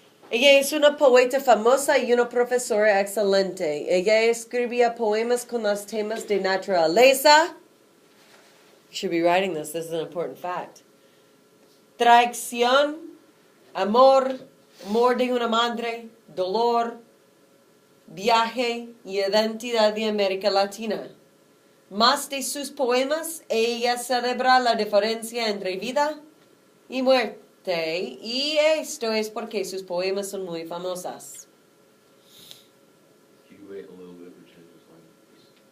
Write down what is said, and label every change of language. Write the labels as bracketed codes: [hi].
[es] Ella es una poeta famosa y una profesora excelente. Ella escribía poemas con los temas de naturaleza. [en] You should be writing this. This is an important fact. [es] Traición, amor, amor de una madre, dolor, viaje y identidad de América Latina. Más de sus poemas, ella celebra la diferencia entre vida y muerte, y esto es porque sus poemas son muy famosas. [en] Can you wait a little bit for changes like this?